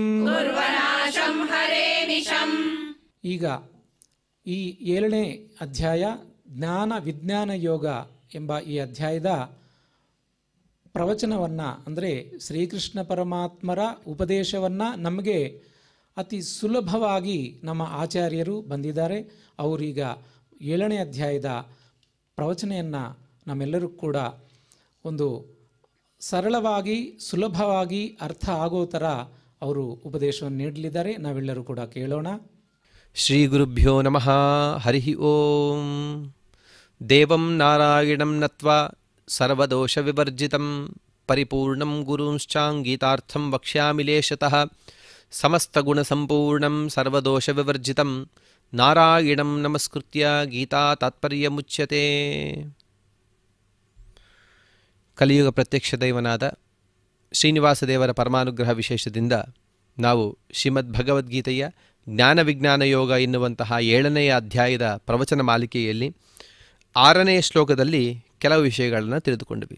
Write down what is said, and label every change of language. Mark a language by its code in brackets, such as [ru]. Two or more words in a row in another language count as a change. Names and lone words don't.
[kn] ಈಗ ಈ 7ನೇ ಅಧ್ಯಾಯ ಜ್ಞಾನ ವಿಜ್ಞಾನ ಯೋಗ ಎಂಬ ಈ ಅಧ್ಯಾಯದ ಪ್ರವಚನವನ್ನು, ಅಂದರೆ ಶ್ರೀಕೃಷ್ಣ ಪರಮಾತ್ಮರ ಉಪದೇಶವನ್ನು ನಮಗೆ ಅತಿ ಸುಲಭವಾಗಿ ನಮ್ಮ ಆಚಾರ್ಯರು ಬಂದಿದ್ದಾರೆ. ಅವರೀಗ 7ನೇ ಅಧ್ಯಾಯದ ಪ್ರವಚನೆಯನ್ನು ನಮ್ಮೆಲ್ಲರೂ ಕೂಡ ಒಂದು ಸರಳವಾಗಿ ಸುಲಭವಾಗಿ ಅರ್ಥ ಆಗೋ ಥರ ಅವರು ಉಪದೇಶವನ್ನು ನೀಡಲಿದ್ದಾರೆ. ನಾವೆಲ್ಲರೂ ಕೂಡ ಕೇಳೋಣ. [sa] ಶ್ರೀ ಗುರುಭ್ಯೋ ನಮಃ. ಹರಿ ಓಂ. ದೇವಂ ನಾರಾಯಣಂ ನತ್ವಾ ಸರ್ವದೋಷ ವಿವರ್ಜಿತಂ ಪರಿಪೂರ್ಣಂ ಗುರುಂಶ್ಚಾಂಗೀತಾರ್ಥಂ ವಕ್ಷ್ಯಾಮಿ ಲೇಶತಃ ಸಮಸ್ತಗುಣಸಂಪೂರ್ಣಂ ಸರ್ವದೋಷ ವಿವರ್ಜಿತಂ ನಾರಾಯಣಂ ನಮಸ್ಕೃತ್ಯ ಗೀತಾ ತಾತ್ಪರ್ಯಮುಚ್ಯತೆ. [kn] ಕಲಿಯುಗ ಪ್ರತ್ಯಕ್ಷ ದೈವನಾದ ಶ್ರೀನಿವಾಸ ದೇವರ ಪರಮಾನುಗ್ರಹ ವಿಶೇಷದಿಂದ ನಾವು ಶ್ರೀಮದ್ ಭಗವದ್ಗೀತೆಯ ಜ್ಞಾನ ವಿಜ್ಞಾನ ಯೋಗ ಎನ್ನುವಂತಹ 7ನೇ ಅಧ್ಯಾಯದ ಪ್ರವಚನ ಮಾಲಿಕೆಯಲ್ಲಿ 6ನೇ ಶ್ಲೋಕದಲ್ಲಿ ಕೆಲವು ವಿಷಯಗಳನ್ನು ತಿಳಿದುಕೊಂಡ್ವಿ.